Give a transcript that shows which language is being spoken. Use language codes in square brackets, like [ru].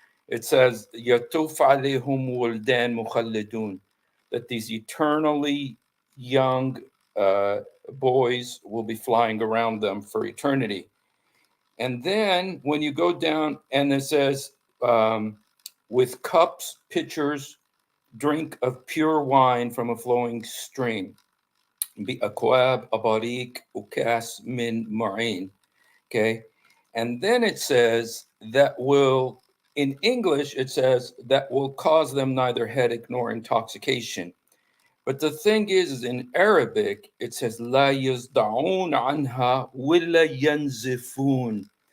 [en] It says, [ar] يَطُوفُ عَلَيْهِمْ وِلْدَانٌ مُخَلَّدُونَ, [en] that these eternally young boys will be flying around them for eternity. And then when you go down and it says, with cups, pitchers, drink of pure wine from a flowing stream. [ar] بأكواب أباريق وكأس من معين. [en] Okay, and then it says that will, in English it says that will cause them neither headache nor intoxication. But the thing is in Arabic it says [ar] لا يصدعون عنها ولا ينزفون.